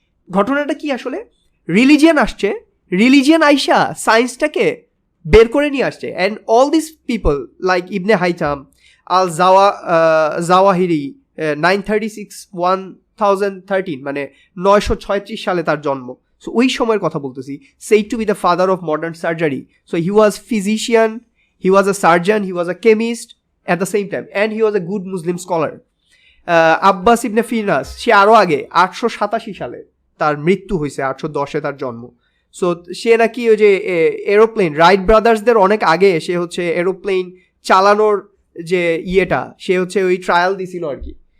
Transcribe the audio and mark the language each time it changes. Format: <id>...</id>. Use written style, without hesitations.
<bn>ঘটনাটা কি আসলে, রিলিজিয়ান আসছে, রিলিজিয়ান আইসা সায়েন্সটাকে বের করে নিয়ে আসছে, and all this people like ibn Haytham, Al Zawahiri, 936-1013, মানে 936 সালে তার জন্ম। সো ওই সময়ের কথা বলতেছি,</bn> <en>said to be the father of modern surgery. So he was physician, he was a surgeon, he was a chemist at the same time, and he was a good Muslim scholar.</en> <bn>Abbas ibn Firnas, সে আরও আগে 887 সালে তার মৃত্যু হয়েছে, 810-এ তার জন্ম। So সে নাকি ওই যে এরোপ্লেন, রাইট ব্রাদার্সদের অনেক আগে সে হচ্ছে এরোপ্লেন চালানোর যে সে হচ্ছে ওই ট্রায়াল দিছিল আর কি।</bn>